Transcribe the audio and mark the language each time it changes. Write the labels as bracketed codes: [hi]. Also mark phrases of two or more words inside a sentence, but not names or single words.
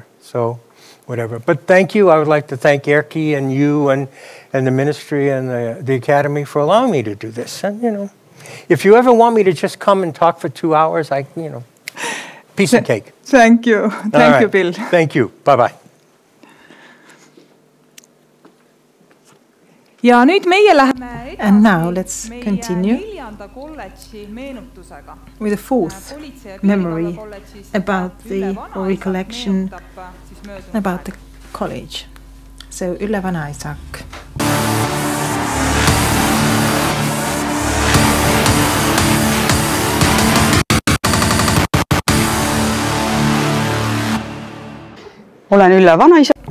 [en] So whatever. But thank you. I would like to thank Erkki and you and the ministry and the academy for allowing me to do this. And, you know, if you ever want me to just come and talk for 2 hours, you know, piece of cake. Thank you. Thank you, Bill. Thank you. Bye-bye. [et] Ja nüüd meie läheme [en] And now let's continue with the fourth memory about the recollection about the college. So Ülle Vanaisak. [et] Olen Ülle Vanaisak.